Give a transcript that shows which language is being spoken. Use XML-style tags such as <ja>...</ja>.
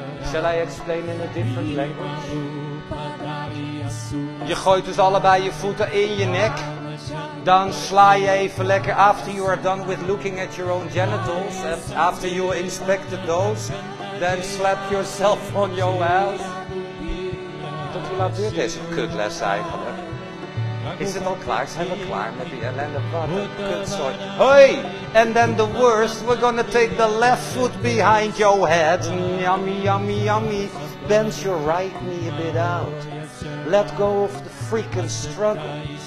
<en>Shall I explain in a different language?</en> <nl>Je gooit dus allebei je voeten in je nek. Dan sla je even lekker</nl> <en>after you are done with looking at your own genitals. After you inspected those. Then slap yourself on your ass.</en> <nl>Tot hoe laat duurt deze kutles eigenlijk? Is het al klaar? Zijn we klaar met die ellende? Wat een kutzooi. Hoi!</nl> <en>And then the worst, we're gonna take the left foot behind your head. Yummy, yummy, yummy. Bend your right knee a bit out. Let go of the freaking struggle.</en>